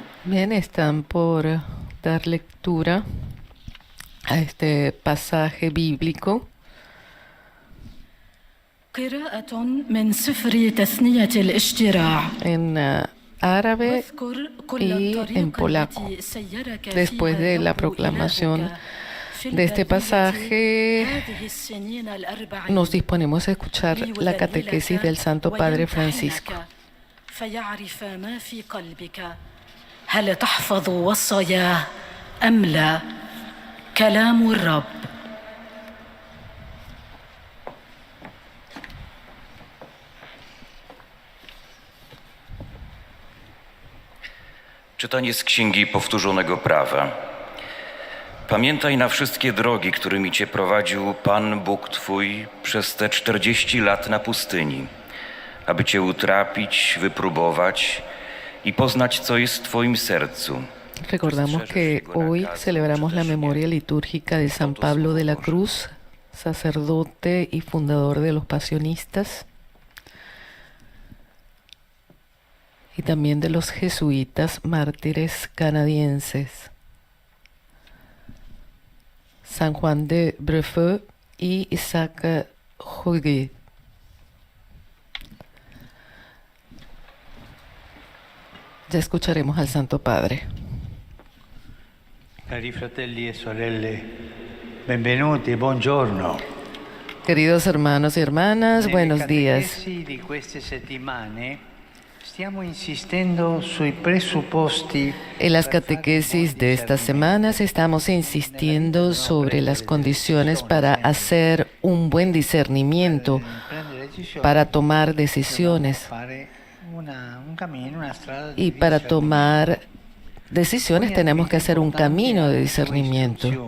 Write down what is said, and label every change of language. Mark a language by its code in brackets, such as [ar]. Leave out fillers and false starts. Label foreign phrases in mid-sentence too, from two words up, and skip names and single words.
[es] Bien, están por dar lectura a este pasaje bíblico [ar] قراءة من سفر تثنية الاشتراع [es] en árabe [ar] واذكر كل [es] y en [ar] الطريق [es] polaco. [ar] التي سيرك [es] Después de [ar] فيها [es] la [ar] الرب [es] proclamación [ar] إلهك في [es] de este [ar] البرية [es] pasaje, [ar] هذه السنين الأربع [es] nos disponemos a escuchar la catequesis del Santo Padre Francisco. [ar] فيعرف ما في قلبك هل تحفظ وصاياه أم لا كلام الرب. [pl] Czytanie z Księgi Powtórzonego Prawa. Pamiętaj na wszystkie drogi, którymi Cię prowadził Pan Bóg Twój przez te 40 lat na pustyni, aby Cię utrapić, wypróbować i poznać, co jest w Twoim sercu. [es] Recordamos que hoy celebramos la memoria litúrgica de San Pablo de la Cruz, sacerdote y fundador de los pasionistas, y también de los jesuitas mártires canadienses, San Juan de Breufeu y Isaac Joguet. Ya escucharemos al Santo Padre. [it] Cari fratelli e sorelle, benvenuti, buongiorno. [es] Queridos hermanos y hermanas, [it] Nelle [es] buenos días. [it] catechesi di queste settimane stiamo insistendo sui presupposti. [es] En las catequesis de estas semanas estamos insistiendo sobre las condiciones para hacer un buen discernimiento, para tomar decisiones. Y para tomar decisiones tenemos que hacer un camino de discernimiento.